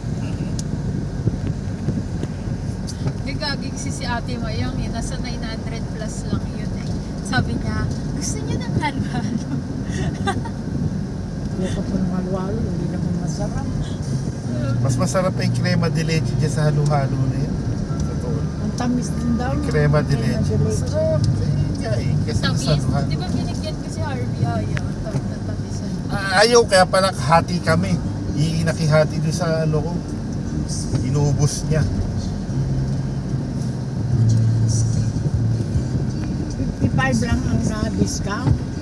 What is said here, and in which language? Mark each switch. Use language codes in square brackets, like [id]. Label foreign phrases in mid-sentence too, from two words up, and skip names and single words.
[tl] Nagagig si Ate Mayang, yun, nasa 900 plus lang yun eh. Sabi niya, gusto niya ng halo-halo. Kaya ka po ng halo-halo, hindi naman masarap. Mas masarap pa yung [es] crema de leche [tl] dyan sa halo-halo na yun. Totoo. Ang tamis din daw. [es] Crema de leche. Crema de leche. [tl] Masarap. Kasi Tamis, sa halo-halo. di ba binigyan ko si Harvey ayaw? Tawag na tamisan. Ayaw, kaya pala hati kami. Nakihati doon sa ano ko. Inubos niya. 55 lang ang discount.